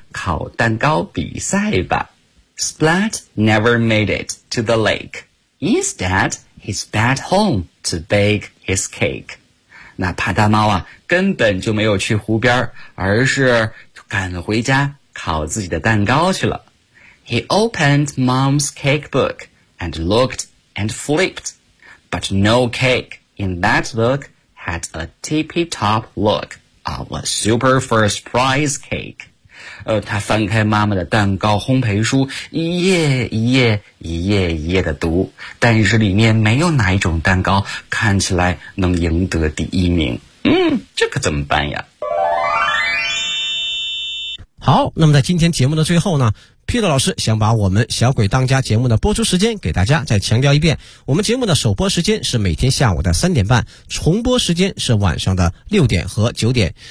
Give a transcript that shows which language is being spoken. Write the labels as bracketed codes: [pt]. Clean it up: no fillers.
[zh] 烤蛋糕比赛吧。 [en] Splat never made it to the lake. Instead, he's back home to bake his cake. [zh] 那帕达猫啊，根本就没有去湖边，而是赶回家烤自己的蛋糕去了。 [en] He opened mom's cake book and looked and flipped. But no cake in that book had a tippy-top look of a super first prize cake. [zh] 他翻开妈妈的蛋糕烘焙书，一页一页一页一页的读，但是里面没有哪一种蛋糕看起来能赢得第一名。这可怎么办呀？好，那么在今天节目的最后呢，Peter 老师想把我们小鬼当家节目的播出时间给大家再强调一遍，我们节目的首播时间是每天下午的3:30，重播时间是晚上的6点和9点。